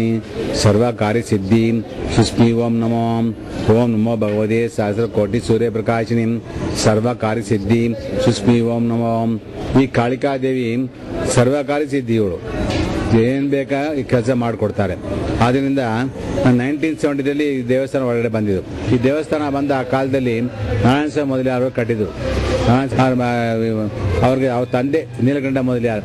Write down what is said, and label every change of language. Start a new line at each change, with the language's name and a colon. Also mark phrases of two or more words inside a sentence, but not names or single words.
Sanskrit: सर्व कार्य सिद्धि सुष्मि ओम नमो भगवते सहस्र कोटि सूर्य प्रकाशिनी सर्व कार्य सिद्धि सुष्मि ओम नमो
Kannada: ಈ ಕಾಳಿಕಾದೇವಿ ಸರ್ವ ಕಾರ್ಯ ಸಿದ್ಧಿಗಳು ಏನ್ ಬೇಕಾ ಈ ಕೆಲಸ ಮಾಡಿಕೊಡ್ತಾರೆ. ಆದ್ದರಿಂದ 1970ರಲ್ಲಿ ಈ ದೇವಸ್ಥಾನ ಒಳಗಡೆ ಬಂದಿದ್ದು. ಈ ದೇವಸ್ಥಾನ ಬಂದ ಆ ಕಾಲದಲ್ಲಿ ನಾರಾಯಣ ಸ್ವಾಮಿ ಮೊದಲಿಯಾರು ಕಟ್ಟಿದ್ರು. ಅವ್ರಿಗೆ ಅವ್ರ ತಂದೆ ನೀಲಕಂಠ ಮೊದಲಿಯಾರು.